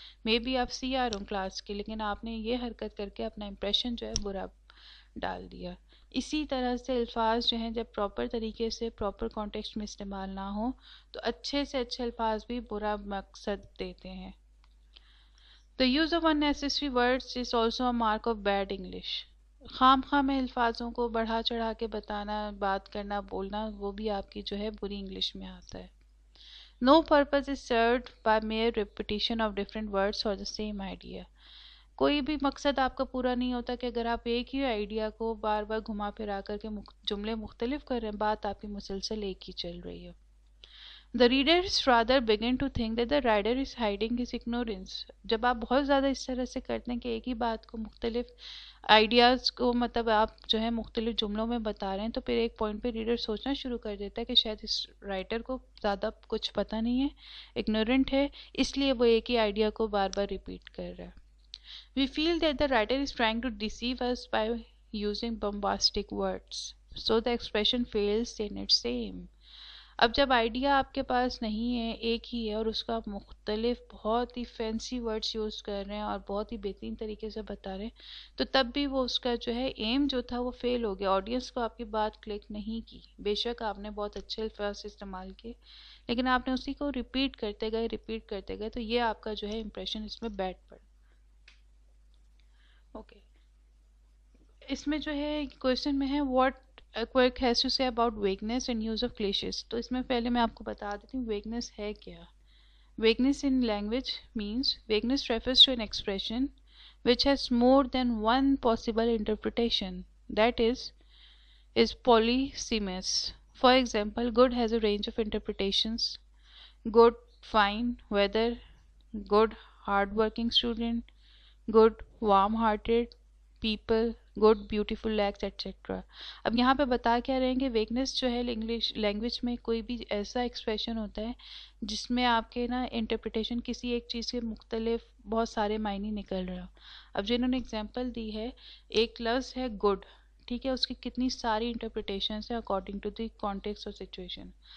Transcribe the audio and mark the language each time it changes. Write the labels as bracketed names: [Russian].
[Urdu] May be آپ C R ہوں class کے لیکن آپ نے یہ حرکت کر کے اپنا امپریشن جو ہے برا ڈال دیا. اسی طرح سے الفاظ جو ہیں جب پراپر طریقے سے پراپر کانٹیکسٹ میں استعمال نہ ہو تو اچھے سے اچھے الفاظ بھی برا مقصد دیتے ہیں. [English] The use of unnecessary words is also a mark of bad English. [Urdu] خام خواہ میں الفاظوں کو بڑھا چڑھا کے بتانا، بات کرنا، بولنا، وہ بھی آپ کی جو ہے بری انگلش میں آتا ہے. [English] No purpose is served by mere repetition of different words for the same idea. [Urdu] کوئی بھی مقصد آپ کا پورا نہیں ہوتا کہ اگر آپ ایک ہی آئیڈیا کو بار بار گھما پھرا کر کے جملے مختلف کر رہے ہیں، بات آپ کی مسلسل ایک ہی چل رہی ہے. [English] The readers rather begin to think that the writer is hiding his ignorance. [Urdu] جب آپ بہت زیادہ اس طرح سے کرتے ہیں کہ ایک ہی بات کو مختلف آئیڈیاز کو مطلب آپ جو ہے مختلف جملوں میں بتا رہے ہیں تو پھر ایک پوائنٹ پہ ریڈر سوچنا شروع کر دیتا ہے کہ شاید اس رائٹر کو زیادہ کچھ پتہ نہیں ہے، اگنورنٹ ہے، اس لیے وہ ایک ہی آئیڈیا کو بار بار ریپیٹ کر رہا ہے. [English] We feel that the writer is trying to deceive us by using bombastic words, so the expression fails in its aim. [Urdu] اب جب آئیڈیا آپ کے پاس نہیں ہے، ایک ہی ہے، اور اس کا آپ مختلف بہت ہی فینسی ورڈز یوز کر رہے ہیں اور بہت ہی بہترین طریقے سے بتا رہے ہیں تو تب بھی وہ اس کا جو ہے ایم جو تھا وہ فیل ہو گیا. آڈینس کو آپ کی بات کلک نہیں کی. بے شک آپ نے بہت اچھے الفاظ استعمال کیے لیکن آپ نے اسی کو ریپیٹ کرتے گئے تو یہ آپ کا جو ہے امپریشن اس میں بیڈ پڑا. اوکے، اس میں جو ہے کوشچن میں ہے [English] What quick has to سے about weakness and use of clashes. [Urdu] تو اس میں پہلے میں آپ کو بتا دیتی ہوں ویکنیس ہے کیا. [English] Vagueness in language means vagueness refers to an expression which has more than one possible interpretation, that is polysemous. For example, good has a range of interpretations: good, fine, weather, good, hard-working student, good, warm-hearted people, good, beautiful legs, etc. [Urdu] اب یہاں پہ بتا کیا رہیں گے weakness جو ہے English language میں کوئی بھی ایسا ایکسپریشن ہوتا ہے جس میں آپ کے نا انٹرپریٹیشن کسی ایک چیز کے مختلف بہت سارے معنی نکل رہا. اب جنہوں نے اگزامپل دی ہے ایک لفظ ہے گڈ, ٹھیک ہے, اس کی کتنی ساری انٹرپریٹیشنس ہیں [English] according to the context [Urdu] اور سچویشن.